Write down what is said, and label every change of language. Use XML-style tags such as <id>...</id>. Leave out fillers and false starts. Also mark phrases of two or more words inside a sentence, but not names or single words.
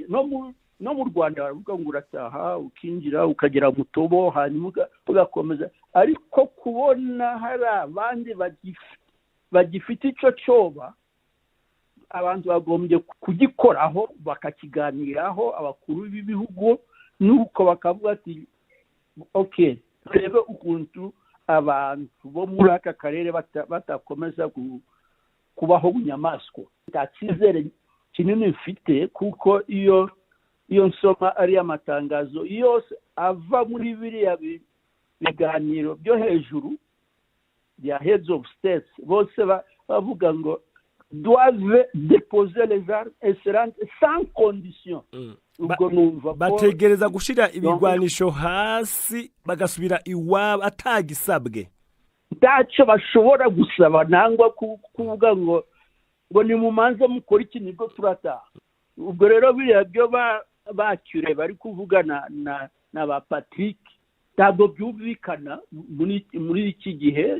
<rw>No mu Rwanda baravuga ngo urataha ukinjira ukagera mu tobo hanyuma ugakomeza, ariko kubona hari abandi bagifite icyo cyoba abantu bagombye kugikoraho bakakiganiraho abakuru b'ibihugu, nuko bakavuga ati okay, turebe ukuntu abantu bo muri aka karere batakomeza kubaho bunyamaswa. Nta cyizere kinini mfite kuko iyo nsoma ari amatangazo yose ava muri biriya biganiro byo hejuru ya</rw> <en>heads of states,</en> <rw>bose bavuga ngo</rw> <fr>doivent déposer les armes et se rendre sans condition.</fr> <rw>Bategereza gushira ibigwanisho hasi bagasubira iwabo atagisabwe. Ntacyo bashobora gusaba nangwa kuvuga ngo ni mumanze mukora iki nibwo turataha. Ubwo rero biriya byo bacyure bari kuvugana na ba Patrick ntabwo byumvikana muri iki gihe.</rw>